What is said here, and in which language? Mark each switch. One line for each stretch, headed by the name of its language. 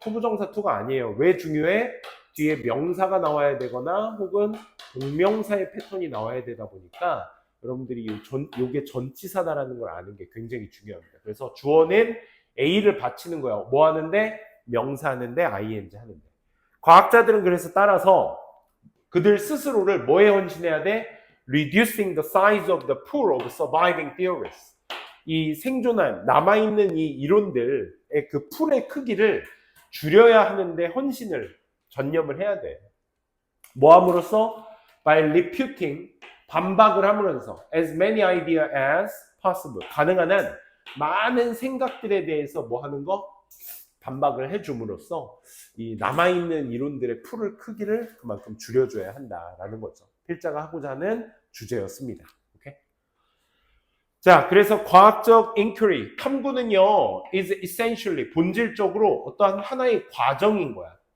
Korean: 투부정사 to가 아니에요. 왜 중요해? 뒤에 명사가 나와야 되거나 혹은 동명사의 패턴이 나와야 되다 보니까 여러분들이 요게 전치사다라는 걸 아는 게 굉장히 중요합니다. 그래서 주어는 A를 바치는 거예요. 뭐 하는데? 명사 하는데, ing 하는데. 과학자들은 그래서 따라서 그들 스스로를 뭐에 헌신해야 돼?
English: Reducing the size of the pool of surviving theories.
Korean: 이 생존한 남아있는 이 이론들의 그 풀의 크기를 줄여야 하는데 헌신을 전념을 해야 돼. 뭐 함으로써?
English: By refuting,
Korean: 반박을 함으로써
English: as many ideas as possible.
Korean: 가능한 한 많은 생각들에 대해서 뭐 하는 거? 반박을 해줌으로써 이 남아있는 이론들의 풀을 크기를 그만큼 줄여줘야 한다라는 거죠. 필자가 하고자 하는 주제였습니다. 오케이? 자, 그래서 과학적 inquiry, 탐구는요,
English: is essentially,
Korean: 본질적으로 어떠한 하나의 과정인 거야.